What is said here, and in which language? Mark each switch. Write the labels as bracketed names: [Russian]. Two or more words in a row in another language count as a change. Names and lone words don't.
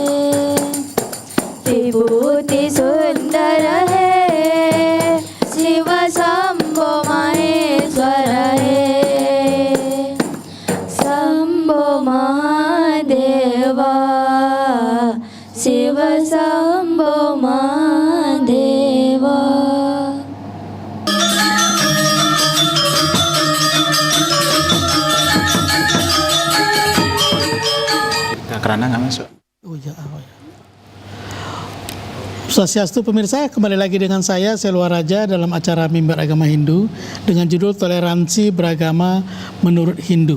[Hindi] विभूति सुंदर है शिव शंभो महेश्वर है शंभो महादेव शिव शंभो महादेव [Indonesian] Karena nggak masuk. Oh ya. Swastiastu pemirsa, kembali lagi dengan saya Selwa Raja dalam acara Mimbar Agama Hindu dengan judul Toleransi Beragama Menurut Hindu.